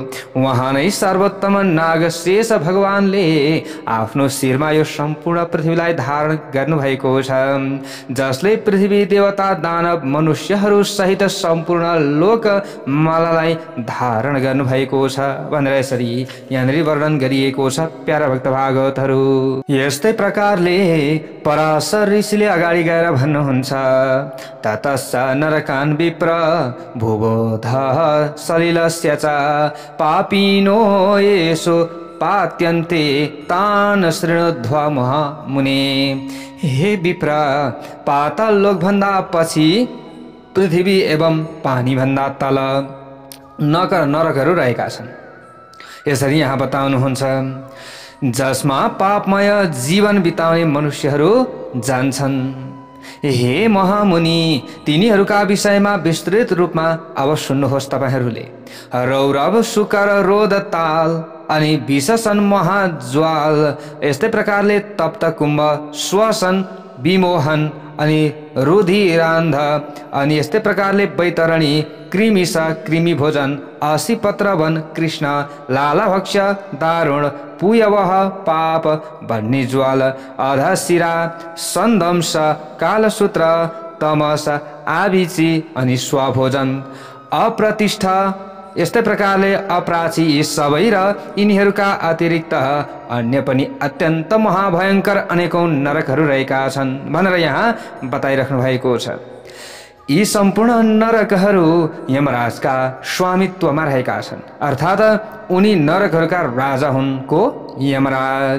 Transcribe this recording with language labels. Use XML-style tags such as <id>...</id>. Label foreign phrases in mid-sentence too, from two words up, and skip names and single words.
<ne>उहाँ नै सर्वोत्तम नाग शेष भगवानले आफ्नो शिरमा यो सम्पूर्ण पृथ्वीलाई धारण गर्नुभएको छ, जसले पृथ्वी देवता दानव मनुष्यहरू सहित सम्पूर्ण लोक मालालाई धारण गर्नुभएको छ भनेर यसरी यहाँनिर वर्णन गरिएको छ प्यारा भक्त भागवतहरू। यस्तै प्रकारले पराशर ऋषिले अगाडि गएर भन्नुहुन्छ,</ne> <sa>ततश्च नरकान् विप्र भुवोध सलिलस्य च पापिनो येषु पात्यन्ते तान् शृणुध्वा महामुने।</sa> <ne>हे विप्र, पाताल लोक भन्दा पछि पृथ्वी एवं पानी भन्दा तल नरकहरू रहेका छन्। यसरी यहाँ बताउनुहुन्छ, जसमा पापमय जीवन बिताउने मनुष्यहरू जान्छन्। हे महामुनि, तिनीहरूका विषयमा विस्तृत रूपमा अब सुन्नुहोस् तपाईहरूले। रौरव शुकर रोध ताल अनि विशसन महाज्वाल, यस्तै प्रकारले तप्त कुम्भ श्वसन विमोहन अनि रुधिरान्ध अनि यस्तै प्रकारले बैतरणी कृमिश कृमि भोजन असिपत्र वन कृष्ण लालाभक्ष दारुण पुयवह पाप वह्निज्वाल अधशिरा सन्दंश कालसूत्र तमस आभिची अनि स्वभोजन अप्रतिष्ठा, यस्तै प्रकारले अप्राची यी सबै र यिनीहरूका अतिरिक्त अन्य पनि अत्यन्त महाभयंकर अनेकौं नरकहरू रहेका छन् भनेर यहाँ बताइराख्नु भएको छ। यी सम्पूर्ण नरकहरू यमराजका स्वामित्वमा रहेका छन्, अर्थात् उनी नरकहरूका राजा हुन् को यमराज।</ne>